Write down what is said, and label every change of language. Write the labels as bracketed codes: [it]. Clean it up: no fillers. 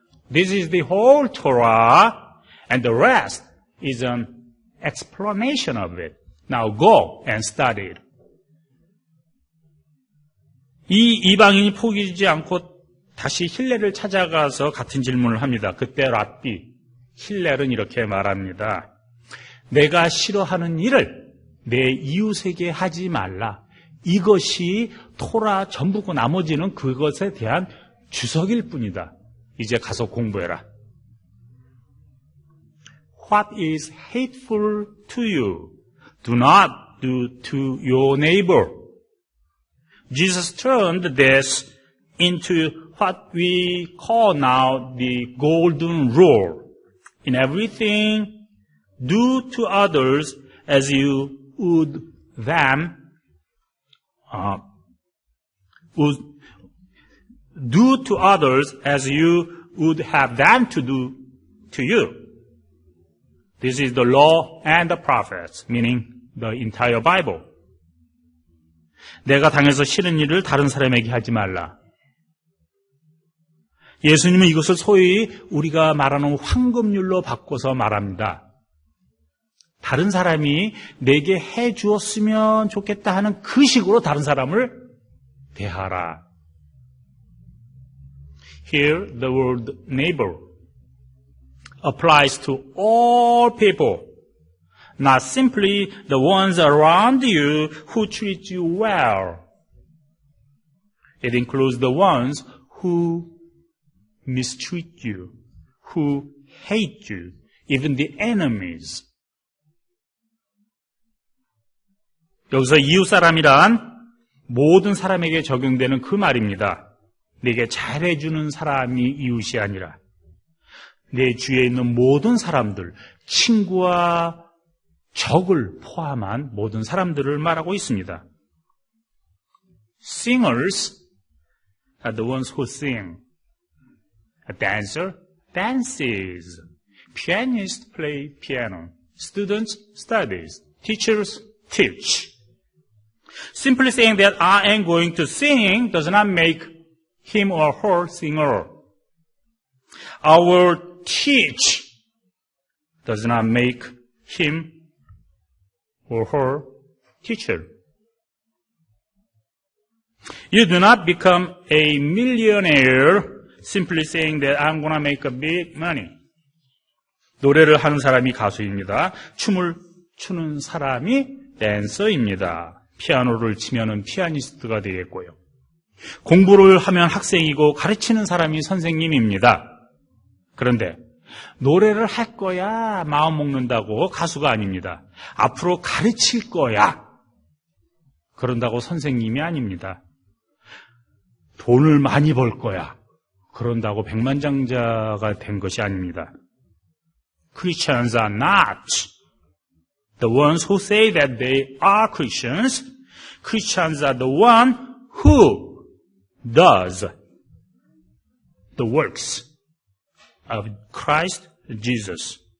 [en] This is the whole Torah, and the rest is an explanation of it. Now go and study it. [ko] 이 이방인이 포기하지 않고 다시 힐렐을 찾아가서 같은 질문을 합니다. 그때 랍비 힐렐은 이렇게 말합니다. 내가 싫어하는 일을 내 이웃에게 하지 말라. 이것이 토라 전부고 나머지는 그것에 대한 주석일 뿐이다. 이제 가서 공부해라. [en] What is hateful to you? Do not do to your neighbor. Jesus turned this into what we call now the golden rule. In everything, do to others as you would them, do to others as you would have them to do to you. This is the law and the prophets, meaning the entire Bible. [ko] 내가 당해서 싫은 일을 다른 사람에게 하지 말라. 예수님은 이것을 소위 우리가 말하는 황금률로 바꿔서 말합니다. 다른 사람이 내게 해 주었으면 좋겠다 하는 그 식으로 다른 사람을 대하라. [en] Here the word neighbor applies to all people, not simply the ones around you who treat you well. It includes the ones who mistreat you, who hate you, even the enemies. [ko] 여기서 이웃 사람이란 모든 사람에게 적용되는 그 말입니다. 내게 잘해주는 사람이 이웃이 아니라 내 주위에 있는 모든 사람들, 친구와 적을 포함한 모든 사람들을 말하고 있습니다. [en] Singers are the ones who sing. A dancer dances. Pianists play piano. Students studies. Teachers teach. Simply saying that I am going to sing does not make him or her singer. Our teach does not make him or her teacher. You do not become a millionaire simply saying that I'm going to make a big money. [ko] 노래를 하는 사람이 가수입니다. 춤을 추는 사람이 댄서입니다. 피아노를 치면은 피아니스트가 되겠고요. 공부를 하면 학생이고 가르치는 사람이 선생님입니다. 그런데 노래를 할 거야 마음 먹는다고 가수가 아닙니다. 앞으로 가르칠 거야 그런다고 선생님이 아닙니다. 돈을 많이 벌 거야 그런다고 백만장자가 된 것이 아닙니다. [en] Christians are not the ones who say that they are Christians. Christians are the one who does the works of Christ Jesus.